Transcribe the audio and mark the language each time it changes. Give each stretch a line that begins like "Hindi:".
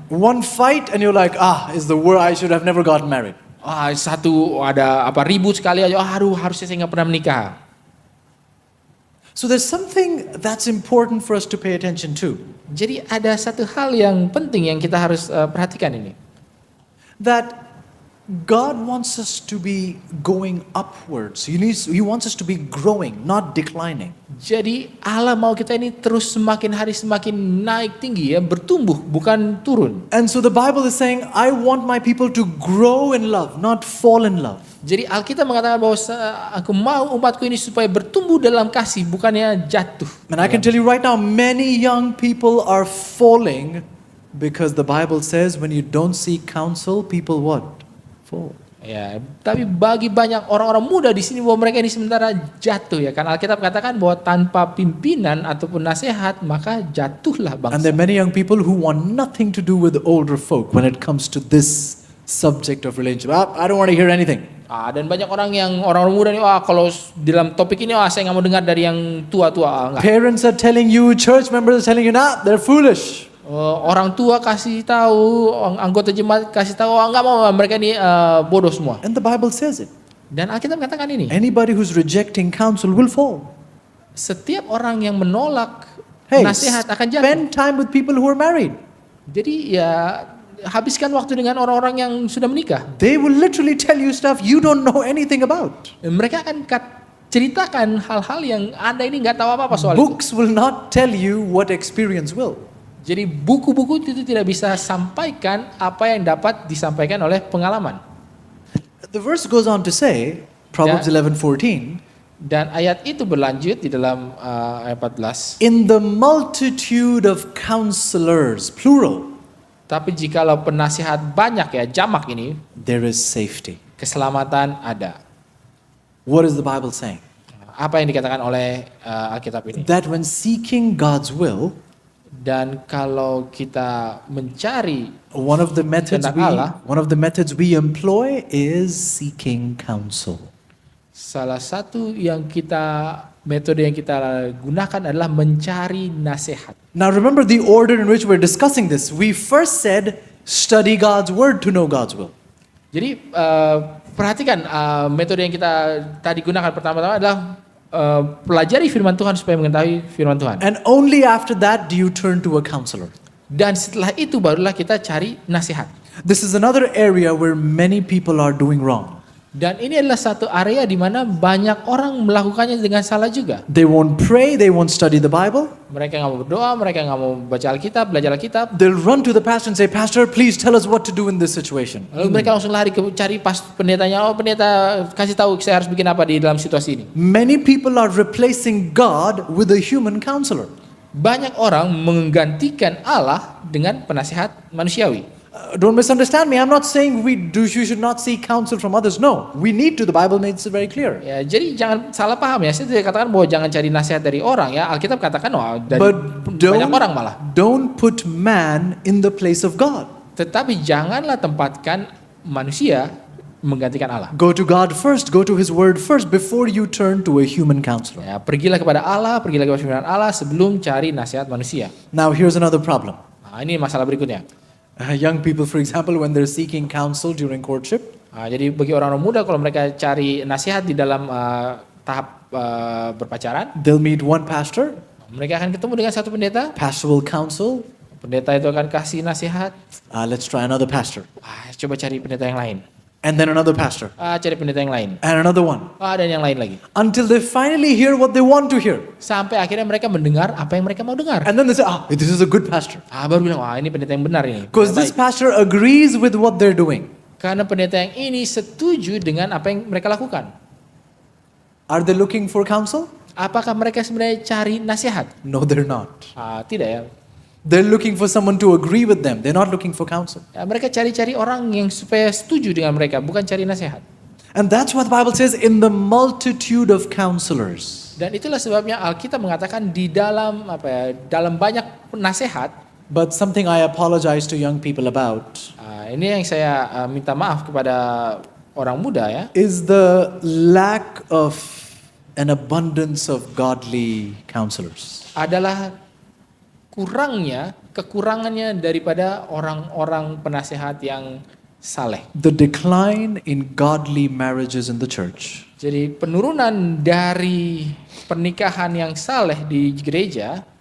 English: One fight and you're like, is the word I should have never gotten married.
Indonesian: Ada ribut sekali aja, harusnya saya nggak pernah menikah.
English: So there's something that's important for us to pay attention to.
Indonesian: Jadi ada satu hal yang penting yang kita harus perhatikan ini.
English: That God wants us to be going upwards. He wants us to be growing, not declining.
Indonesian: Jadi Allah mau kita ini terus semakin hari semakin naik tinggi ya, bertumbuh bukan turun.
English: And so the Bible is saying, I want my people to grow in love, not fall in love.
Indonesian: Jadi Alkitab mengatakan bahwa aku mau umatku ini supaya bertumbuh dalam kasih, bukannya jatuh.
English: And I can tell you right now, many young people are falling because the Bible says when you don't seek counsel, people what? Fall.
Indonesian: Ya, tapi bagi banyak orang-orang muda di sini bahwa mereka ini sementara jatuh ya, karena Alkitab katakan bahwa tanpa pimpinan ataupun nasihat maka jatuhlah bangsa.
English: And there are many young people who want nothing to do with older folk when it comes to this subject of relationship. I don't want to hear anything.
Indonesian: Dan banyak orang muda nih, kalau dalam topik ini, saya nggak mau dengar dari yang tua-tua. Enggak.
English: Parents are telling you, church members are telling you, nah, they're foolish.
Indonesian: Orang tua kasih tahu, anggota jemaat kasih tahu, nggak mau, mereka ini bodoh semua.
English: And the Bible says it.
Indonesian: Dan Alkitab katakan ini,
English: Anybody who's rejecting counsel will fall.
Indonesian: setiap orang yang menolak
English: Hey,
Indonesian: nasihat akan jatuh.
English: spend time with people who are married.
Indonesian: Jadi ya habiskan waktu dengan orang-orang yang sudah menikah.
English: They will literally tell you stuff you don't know anything about.
Indonesian: Mereka akan ceritakan hal-hal yang Anda ini nggak tahu apa-apa soal itu.
English: Books will not tell you what experience will.
Indonesian: Jadi buku-buku itu tidak bisa sampaikan apa yang dapat disampaikan oleh pengalaman.
English: The verse goes on to say, Proverbs Yeah. 11:14,
Indonesian: Dan ayat itu berlanjut di dalam ayat 14.
English: in the multitude of counselors, plural,
Indonesian: Tapi jikalau penasihat banyak, ya jamak ini,
English: there is safety.
Indonesian: keselamatan ada.
English: What is the Bible saying?
Indonesian: Apa yang dikatakan oleh Alkitab ini?
English: That when seeking God's will,
Indonesian: Dan kalau kita mencari,
English: one of the methods
Indonesian: Kehendak Allah.
English: we employ is seeking counsel.
Indonesian: salah satu metode yang kita gunakan adalah mencari nasihat.
English: Now remember the order in which we're discussing this. We first said study God's word to know God's will.
Indonesian: Jadi perhatikan metode yang kita tadi gunakan pertama-tama adalah pelajari firman Tuhan supaya mengetahui firman Tuhan.
English: And only after that do you turn to a counselor.
Indonesian: Dan setelah itu barulah kita cari nasihat.
English: This is another area where many people are doing wrong.
Indonesian: Dan ini adalah satu area di mana banyak orang melakukannya dengan salah juga.
English: They won't pray, they won't study the Bible.
Indonesian: Mereka nggak mau berdoa, mereka nggak mau baca Alkitab, belajar Alkitab.
English: They'll run to the pastor and say, Pastor, please tell us what to do in this situation.
Indonesian: Lalu mereka langsung lari cari pendetanya. Oh, pendeta kasih tahu saya harus bikin apa di dalam situasi ini.
English: Many people are replacing God with a human counselor.
Indonesian: Banyak orang menggantikan Allah dengan penasihat manusiawi.
English: Don't misunderstand me. I'm not saying you should not seek counsel from others. No, we need to. The Bible makes it very clear.
Indonesian: Ya, jadi jangan salah paham ya. Saya tidak katakan bahwa jangan cari nasihat dari orang ya. Alkitab katakan dari
English: But
Indonesian: banyak orang malah.
English: don't put man in the place of God.
Indonesian: Tetapi janganlah tempatkan manusia menggantikan Allah.
English: Go to God first. Go to His Word first before you turn to a human counselor.
Indonesian: Ya, pergilah kepada Allah, pergilah kepada firman Allah sebelum cari nasihat manusia.
English: Now here's another problem.
Indonesian: Nah, ini masalah berikutnya.
English: Young people, for example, when they're seeking counsel during courtship,
Indonesian: Jadi bagi orang-orang muda kalau mereka cari nasihat di dalam tahap berpacaran,
English: they'll meet one pastor.
Indonesian: mereka akan ketemu dengan satu pendeta.
English: Pastor will counsel.
Indonesian: Pendeta itu akan kasih nasihat.
English: Let's try another pastor.
Indonesian: Coba cari pendeta yang lain.
English: And then another pastor.
Indonesian: Cari pendeta yang lain.
English: And another one.
Indonesian: Dan yang lain lagi.
English: Until they finally hear what they want to hear.
Indonesian: Sampai akhirnya mereka mendengar apa yang mereka mau dengar.
English: And then they say, this is a good pastor.
Indonesian: Baru bilang, ini pendeta yang benar ini.
English: Because this
Indonesian: Baik.
English: pastor agrees with what they're doing.
Indonesian: Karena pendeta yang ini setuju dengan apa yang mereka lakukan.
English: Are they looking for counsel?
Indonesian: Apakah mereka sebenarnya cari nasihat?
English: No, they're not.
Indonesian: Tidak ya.
English: They're looking for someone to agree with them. They're not looking for counsel.
Indonesian: Mereka cari-cari orang yang supaya setuju dengan mereka, bukan cari nasihat.
English: And that's what the Bible says, in the multitude of counselors.
Indonesian: Dan itulah sebabnya Alkitab mengatakan di dalam dalam banyak nasihat.
English: But something I apologize to young people about
Indonesian: Ini yang saya minta maaf kepada orang muda ya.
English: is the lack of an abundance of godly counselors.
Indonesian: Adalah kekurangannya daripada orang-orang penasehat yang saleh.
English: The decline in godly marriages in the church
Indonesian: Jadi penurunan dari pernikahan yang saleh di gereja